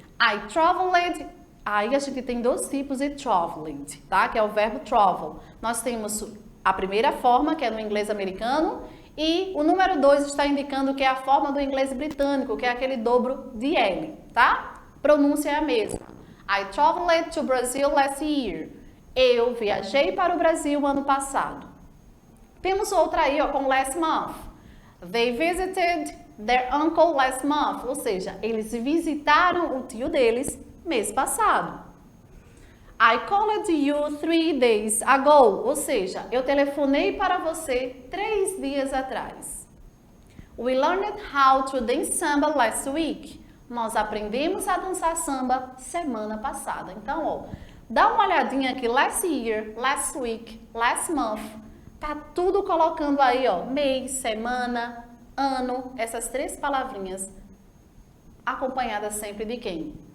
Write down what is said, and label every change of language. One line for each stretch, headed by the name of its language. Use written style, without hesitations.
Portuguese: I traveled. Aí a gente tem dois tipos de traveled, tá? Que é o verbo travel. Nós temos a primeira forma, que é no inglês americano, e o número 2 está indicando que é a forma do inglês britânico, que é aquele dobro de L, tá? Pronúncia é a mesma.
English: I traveled to Brazil last year.
Portuguese: Eu viajei para o Brasil ano passado. Temos outra aí, ó, com last month. They visited their uncle last month, ou seja, eles visitaram o tio deles mês passado. I called you 3 days ago, ou seja, eu telefonei para você 3 dias atrás.
English: We learned how to dance samba last week.
Portuguese: Nós aprendemos a dançar samba semana passada. Então, ó, dá uma olhadinha aqui, last year, last week, last month. Tá tudo colocando aí, ó, mês, semana, ano, essas três palavrinhas acompanhadas sempre de quem?